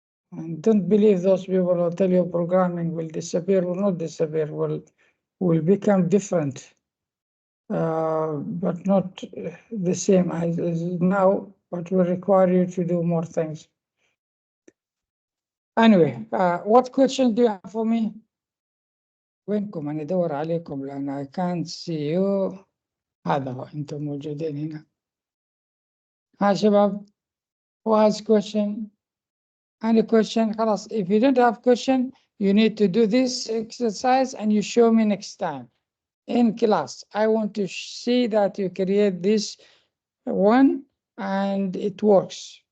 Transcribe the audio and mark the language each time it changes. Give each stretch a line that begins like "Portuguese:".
English: And don't believe those people who tell you programming will disappear, will not disappear, will become different, but not the same as now, but will require you to do more things. Anyway, what question do you have for me?
Arabic: وينكم؟ أنا أدور عليكم لأن
English: I can't see you.
Arabic: هذا هو أنتم موجودين هنا. ها شباب؟
English: Who has question? Any question?
Arabic: خلاص.
English: If you don't have question, you need to do this exercise and you show me next time in class. I want to see that you create this one and it works.